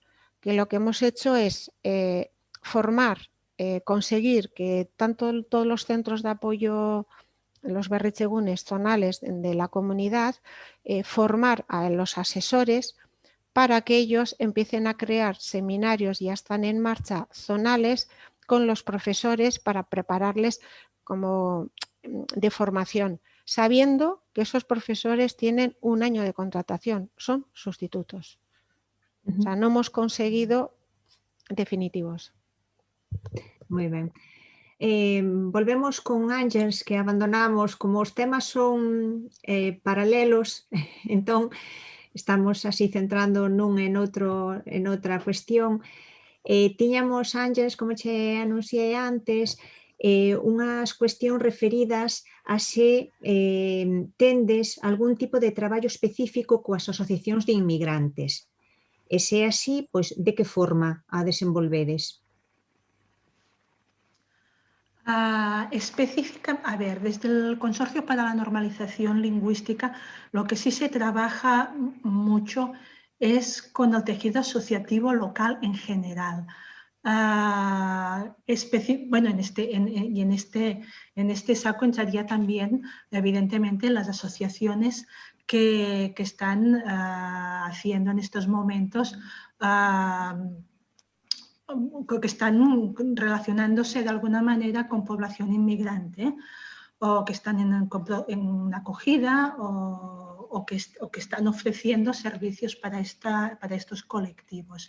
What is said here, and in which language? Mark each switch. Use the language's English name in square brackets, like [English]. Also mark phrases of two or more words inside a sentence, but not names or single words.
[Spanish] Que lo que hemos hecho es formar, conseguir que todos los centros de apoyo, los berritzegunes zonales de la comunidad, formar a los asesores para que ellos empiecen a crear seminarios, ya están en marcha, zonales, con los profesores para prepararles como de formación, sabiendo que esos profesores tienen un año de contratación, son sustitutos. O sea, no hemos conseguido definitivos. [Galician] Moi ben. Volvemos con Ángeles, que abandonamos, como os temas son paralelos, entón estamos así centrando nun en outra cuestión. Tiñamos, Ángeles, como che anunciei antes, unhas cuestións referidas a se tendes algún tipo de traballo específico coas asociacións de inmigrantes. E se é así, pois, de que forma a desenvolvedes? [Spanish] Específica, a ver, desde el Consorcio para la Normalización Lingüística, lo que sí se trabaja mucho es con el tejido asociativo local en general. Bueno, en este saco entraría también, evidentemente, las asociaciones que están haciendo en estos momentos que están relacionándose de alguna manera con población inmigrante, o que están en acogida o que están ofreciendo servicios para estos colectivos.